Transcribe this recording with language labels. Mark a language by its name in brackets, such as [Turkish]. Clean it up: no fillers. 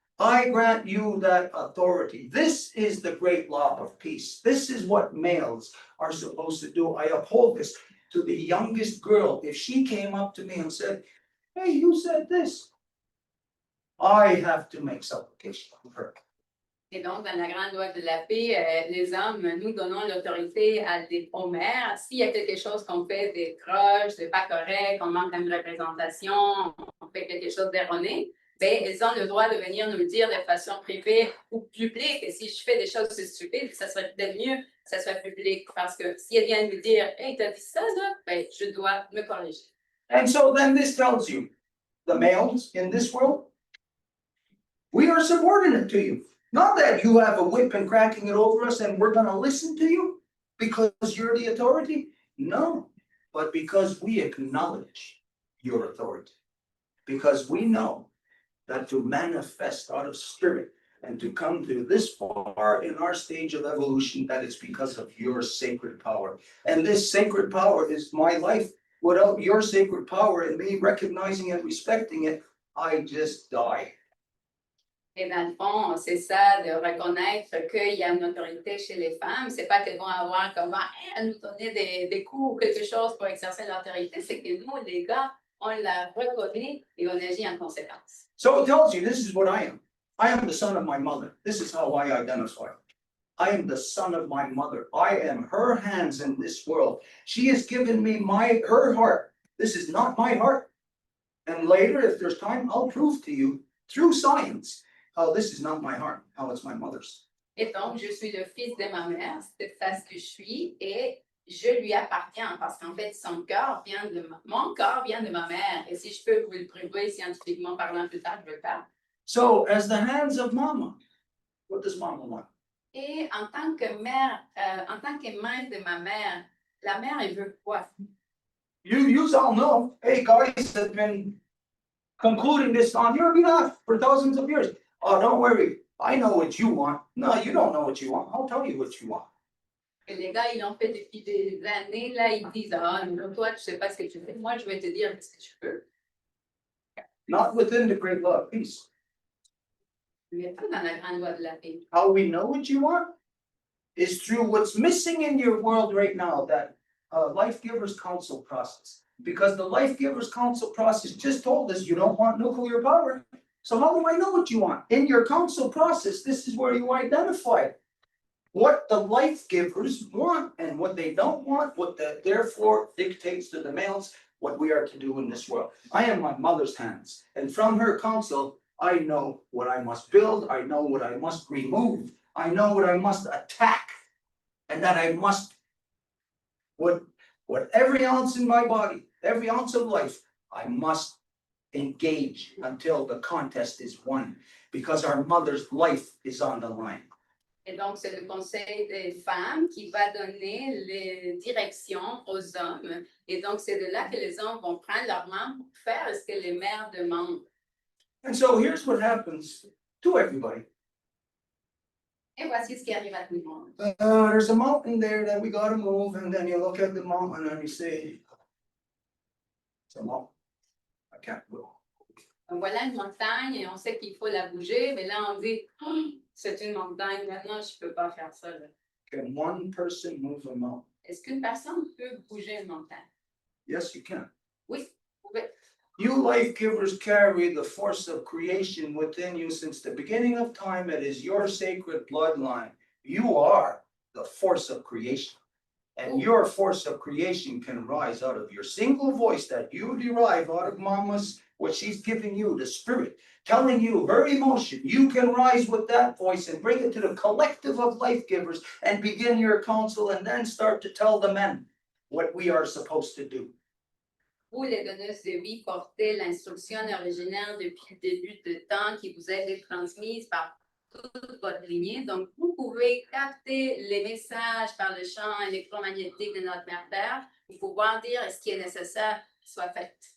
[English] I grant you that authority. This is the great law of peace. This is what males are supposed to do. I uphold this to the youngest girl. If she came up to me and said, hey, you said this, I have to make supplication of her. [French] Et donc, dans la grande loi de la paix, les hommes, nous donnons l'autorité aux mères. S'il y a quelque chose qu'on fait des croches, de pas correct, on manque d'une représentation, on fait quelque chose d'erroné, ben, elles ont le droit de venir nous le dire de façon privée ou publique. Et si je fais des choses stupides, ça serait peut-être mieux que ça soit public. Parce que si elles viennent me dire, hey, t'as dit ça, ben, je dois me corriger. [English] And so then this tells you, the males in this world, we are subordinate to you. Not that you have a whip and cracking it over us and we're going to listen to you because you're the authority. No, but because we acknowledge your authority. Because we know that to manifest out of spirit and to come to this far in our stage of evolution, that it's because of your sacred power. And this sacred power is my life. Without your sacred power and me recognizing and respecting it, I just die. [French] Et dans le fond, c'est ça, de reconnaître qu'il y a une autorité chez les femmes. C'est pas qu'elles vont avoir comme à nous donner des coups ou quelque chose pour exercer l'autorité, c'est que nous, les gars, on la reconnaît et on agit en conséquence. [English] So it tells you this is what I am. I am the son of my mother. This is how I identify. I am the son of my mother. I am her hands in this world. She has given me her heart. This is not my heart. And later, if there's time, I'll prove to you through science how this is not my heart, how it's my mother's. [French] Et donc, je suis le fils de ma mère, c'est ça ce que je suis, et je lui appartiens parce qu'en fait, mon corps vient de ma mère. Et si je peux vous le prouver scientifiquement parlant plus tard, je vais le faire. [English] So, as the hands of mama, what does mama want? [French] Et en tant que mère, en tant que main de ma mère, la mère, elle veut quoi? [English] You all know, hey, guys have been concluding this on your behalf for thousands of years. Oh, don't worry. I know what you want. No, you don't know what you want. I'll tell you what you want. [French] Et les gars, ils l'ont fait depuis des années, là, ils disent, ah, non, toi, tu sais pas ce que tu fais. Moi, je vais te dire ce que je veux. [English] Not within the great law of peace. [French] Mais pas dans la grande loi de la paix. [English] How we know what you want is through what's missing in your world right now, that LifeGivers Council process. Because the LifeGivers Council process just told us you don't want nuclear power. So how do I know what you want? In your council process, this is where you identify what the life givers want and what they don't want, what therefore dictates to the males what we are to do in this world. I am my mother's hands, and from her counsel, I know what I must build, I know what I must remove, I know what I must attack, and that I must, what every ounce in my body, every ounce of life, I must engage until the contest is won, because our mother's life is on the line. [French] Et donc, c'est le conseil des femmes qui va donner les directions aux hommes. Et donc, c'est de là que les hommes vont prendre leur main pour faire ce que les mères demandent. [English] And so here's what happens to everybody. [French] Et voici ce qui arrive à tout le monde. [English] There's a mountain there that we gotta move, and then you look at the mountain and you say, it's a mountain, I can't go. [French] Donc, voilà une montagne et on sait qu'il faut la bouger, mais là, on dit, oh, c'est une montagne, maintenant, je ne peux pas faire ça. Là. [English] Can one person move a mountain? [French] Est-ce qu'une personne peut bouger une montagne? [English] Yes, you can. [French] Oui, vous pouvez. [English] You life givers carry the force of creation within you since the beginning of time. It is your sacred bloodline. You are the force of creation. And your force of creation can rise out of your single voice that you derive out of mama's, what she's giving you, the spirit, telling you her emotion. You can rise with that voice and bring it to the collective of life givers and begin your counsel and then start to tell the men what we are supposed to do. [French] Vous, les donneuses de vie, portez l'instruction originaire depuis le début de temps qui vous a été transmise par toute votre lignée. Donc, vous pouvez capter les messages par le champ électromagnétique de notre mère Terre pour pouvoir dire ce qui est nécessaire soit fait.